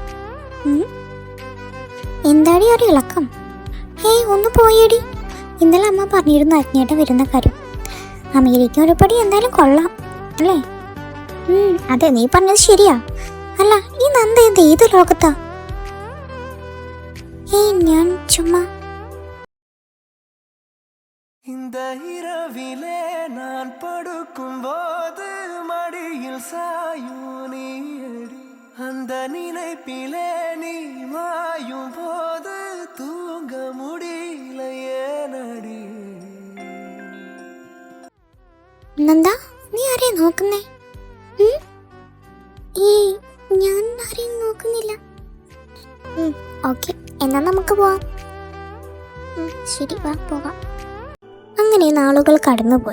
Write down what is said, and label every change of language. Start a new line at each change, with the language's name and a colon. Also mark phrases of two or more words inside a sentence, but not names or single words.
Malayalam: എന്താടി ഒരു ഇളക്കം? ഏയ്, ഒന്ന് പോയേടി. ഇന്നലെ അമ്മ പറഞ്ഞിരുന്നു അജ്ഞേട്ടൻ വരുന്ന കാര്യം. അമേരിക്ക ഒരുപടി എന്തായാലും കൊള്ളാം അല്ലേ? അതെ, നീ പറഞ്ഞത് ശരിയാ. അല്ല, ഈ നന്ദ എന്ത് ഏത് ലോകത്താ? ഏയ്, ഞാൻ ചുമ്മാ.
Tamil: இந்த இரவிலே நான் படுக்கும் போது மடியில் சாயும் நீயடி, அந்த நினைப்பிலே நீ மாயும் போது தூங்க முடியல ஏனடி.
Malayalam: നന്ദ, നീ ആരെയാ നോക്കുന്നേ? ഏയ്, ഞാൻ ആരെയും നോക്കുന്നില്ല. ഓക്കെ, എന്നാ നമുക്ക് പോവാം. ശരി, വാ പോവാം. അങ്ങനെ നാളുകൾ കടന്നുപോയി.